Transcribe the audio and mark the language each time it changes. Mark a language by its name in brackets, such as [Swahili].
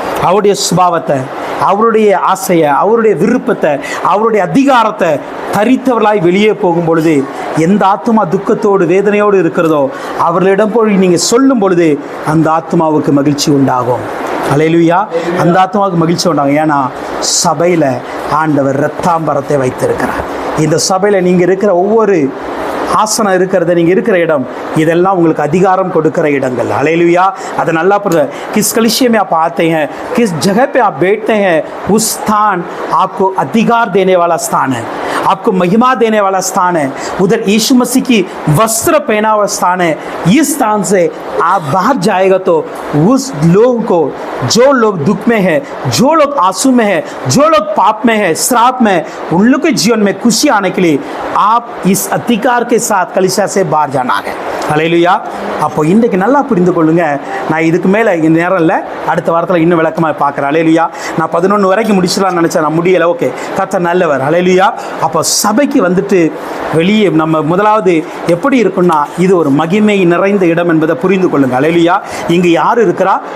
[Tamil] அவருடைய சுபாவத்தை, அவருடைய ஆசையை, அவருடைய விருப்பத்தை, அவருடைய அதிகாரத்தை தரித்தவர்களாய் வெளியே போகும் பொழுது எந்த ஆத்மா துக்கத்தோடு வேதனையோடு இருக்கிறதோ அவர்களிடம் போய் நீங்கள் சொல்லும் பொழுது அந்த ஆத்மாவுக்கு மகிழ்ச்சி உண்டாகும். அல்லேலூயா. அந்த ஆத்மாவுக்கு மகிழ்ச்சி உண்டாகும். ஏன்னா சபையில் ஆண்டவர் இரத்தாம்பரத்தை வைத்திருக்கிறார். இந்த சபையில் நீங்கள் இருக்கிற ஒவ்வொரு ஆசனம் இருக்கிறது, நீங்கள் இருக்கிற இடம், இதெல்லாம் உங்களுக்கு அதிகாரம் கொடுக்கிற இடங்கள். हालेलुया. அதை நல்லா புரியுது. [Hindi] किस कलीसिया में आप आते हैं, किस जगह पे आप बैठते हैं, उस स्थान आपको अधिकार देने वाला स्थान है, आपको महिमा देने वाला स्थान है. उधर यीशु मसीह की वस्त्र पहना हुआ स्थान है. इस स्थान से आप बाहर जाएगा तो उस लोग को, जो लोग दुख में है, जो लोग आंसू में है, जो लोग पाप में है, श्राप में, उन लोग के जीवन में खुशी आने के लिए आप इस अधिकार के साथ कलीसिया से बाहर जाना है. [Tamil] ஹல்லேலூயா. அப்போ இன்றைக்கு நல்லா புரிந்து கொள்ளுங்க. நான் இதுக்கு மேலே இந்த நேரம் இல்லை, அடுத்த வாரத்தில் இன்னும் விளக்கமாக பார்க்குறேன். ஹல்லேலூயா. நான் 11 வரைக்கும் முடிச்சிடலாம்னு நினச்சேன், நான் முடியலை. ஓகே, கர்த்தர் நல்லவர். ஹல்லேலூயா. அப்போ சபைக்கு வந்துட்டு வெளியே நம்ம முதலாவது எப்படி இருக்குன்னா இது ஒரு மகிமை நிறைந்த இடம் என்பதை புரிந்து கொள்ளுங்க. ஹல்லேலூயா. இங்கு யார் இருக்கிறா?